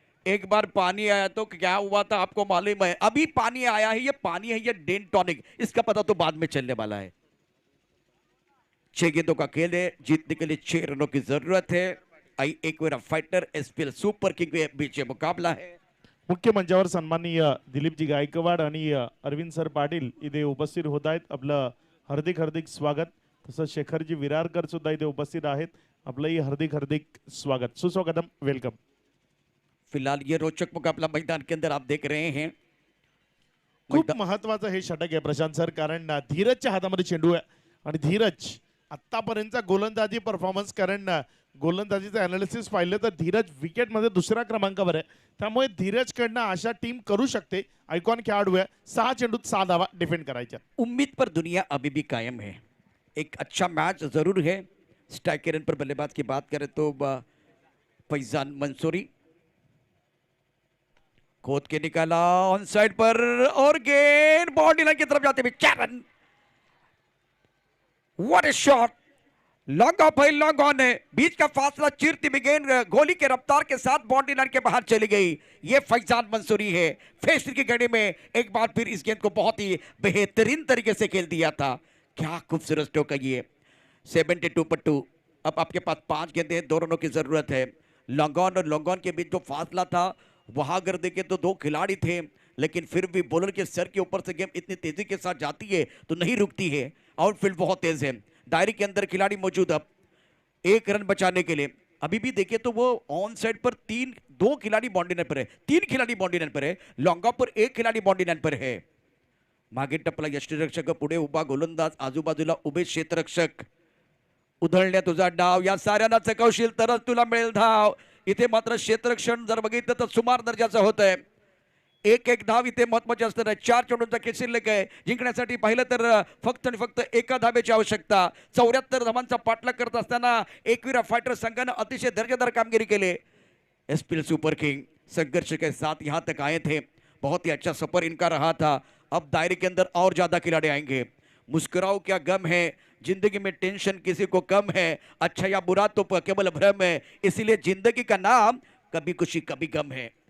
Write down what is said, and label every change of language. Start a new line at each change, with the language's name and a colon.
Hindi: एक बार पानी आया तो क्या हुआ था आपको मालूम है। अभी पानी आया है, ये पानी है, ये डेन टॉनिक, इसका पता तो बाद में चलने वाला है। 6 गेंदों का खेल है, जीतने के लिए 6 रनों की जरूरत है। आई एक vera fighter SPL super king के बीच मुकाबला है।
Marathi: मुख्य मंचावर सन्माननीय दिलीपजी गायकवाड आणि अरविंद सर पाटील इथे उपस्थित होत आहेत. आपलं हार्दिक हार्दिक स्वागत. तसंच शेखरजी विरारकर सुद्धा इथे उपस्थित आहेत. आपलंही हार्दिक हार्दिक स्वागत, सुस्वागतम, वेलकम. फिलहाल ये रोचक मुकाबला मैदान के अंदर आप देख रहे हैं. खूप महत्वाचं हे षटक आहे प्रशांत सर, कारण धीरजच्या हातामध्ये चेंडू आहे आणि धीरज आतापर्यंतचा गोलंदाजी परफॉर्मन्स, कारण गोलंदाजीचं अनालिसिस पाहिलं तर धीरज विकेटमध्ये 2ऱ्या क्रमांकावर आहे. त्यामुळे धीरजकडनं अशा टीम करू शकते. आयकॉन खेळाडू आहे, 6 चेंडूत 6 धावा डिफेंड करायच्या.
Hindi: उम्मीद पर दुनिया अभी भी कायम है, एक अच्छा मैच जरूर है. स्ट्राइकर पर बल्लेबाज की बात करें तो फैजान मंसूरी खोद के निकाला ऑन साइड पर और गेंद बॉडी लाइन की तरफ जाते हुए 4 run.
English: what a shot,
Hindi: long off है, लॉन्ग ऑन है, बीच का फासला चीरती हुई गेंद गोली के रफ्तार के साथ बाउंड्री लाइन के बाहर चली गई। ये फैजान मंसूरी है, फेस की घड़ी में एक बार फिर इस गेंद को बहुत ही बेहतरीन तरीके से खेल दिया था। क्या खूबसूरत स्ट्रोक है ये। 72 पर 2। अब आपके पास 5 गेंदें, 2 रनों की जरूरत है। लॉन्ग ऑन और लॉन्ग ऑन के बीच जो फासला था वहां अगर देखें तो 2 खिलाड़ी थे, लेकिन फिर भी बॉलर के सर के ऊपर से गेंद इतनी तेजी के साथ जाती है तो नहीं रुकती है। आउटफील्ड बहुत तेज है, दायरे के अंदर खिलाड़ी मौजूद। अब 1 रन बचाने के लिए अभी भी देखिए तो वो ऑन साइड पर 2 खिलाड़ी बाउंड्री लाइन पर है, 3 खिलाड़ी बाउंड्री लाइन पर है, लॉन्ग ऑफ पर 1 खिलाडी बाउंड्री लाइन पर है।
Marathi: मागे टपला यष्टीरक्षक, पुढे उभा गोलंदाज, आजूबाजूला उभे क्षेत्ररक्षक। उधळण्या तुझा डाव, या साऱ्यांना चकवशील तरच तुला मिळेल धाव। इथे मात्र क्षेत्ररक्षण जर बघितलं तर सुमार दर्जाचं होत आहे। एक धाव इथे महत्वाचे असणार आहे। 4 चेंडूंचा खेळ शिल्लक आहे, जिंकण्यासाठी पाहिलं तर फक्त आणि फक्त एका धावेची आवश्यकता। 74 धावांचा पाठलाग करत असताना एकविरा फाइटर संघाने अतिशय दर्जेदार कामगिरी केली।
Hindi: एसपीएल सुपर किंग संघर्ष के साथ यहाँ तक आए थे, बहुत ही अच्छा सफर इनका रहा था। अब दायरे के अंदर और ज्यादा खिलाड़ी आएंगे। मुस्कुराओ क्या गम है, जिंदगी में टेंशन किसी को कम है, अच्छा या बुरा तो केवल भ्रम है, इसीलिए जिंदगी का नाम कभी खुशी कभी गम है।